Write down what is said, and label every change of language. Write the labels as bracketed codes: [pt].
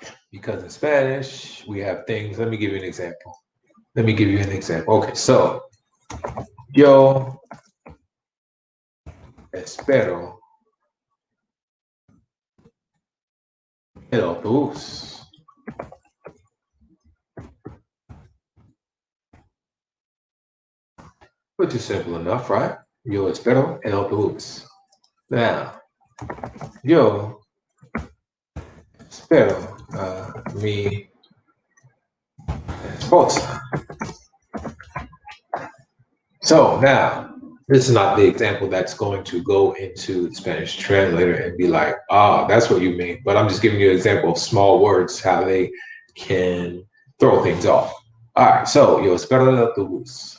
[en] Because in Spanish, we have things. Let me give you an example. Okay, so [es] yo espero el autobús. [en] Which is simple enough, right? [es] Yo espero el autobús. [en] Now, [es] yo espero mi esposa. [en] So now, this is not the example that's going to go into the Spanish translator and be like, that's what you mean. But I'm just giving you an example of small words, how they can throw things off. All right, so [es] yo espero el autobús.